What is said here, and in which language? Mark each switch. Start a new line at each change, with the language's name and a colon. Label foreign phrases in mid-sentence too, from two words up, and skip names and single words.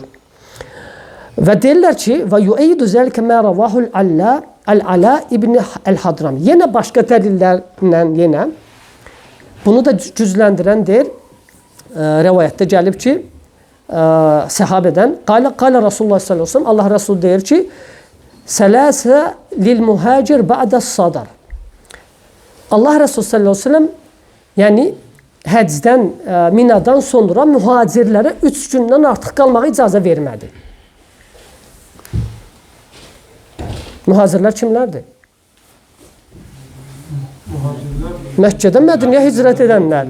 Azerbaijani: Və deyirlər ki,
Arabic: ويؤيد ذلك ما رواه العلاء بن الحضرمي.
Azerbaijani: Yenə başqa dəlillərlə yenə bunu da gücləndirən deyir, rəvayətdə gəlib ki, səhabədən
Arabic: قال رسول الله صلى الله عليه وسلم,
Azerbaijani: Allah Rəsulü deyir ki,
Arabic: ثلاث للمهاجر بعد الصدر.
Azerbaijani: Allah Rəsulü
Arabic: صلى الله عليه وسلم
Azerbaijani: yəni həcdən, minadan sonra mühacirlərə 3 gündən artıq qalmağa icazə vermədi. Mühacirlər kimlərdir? Məkkədən Mədinəyə hicrət edənlər.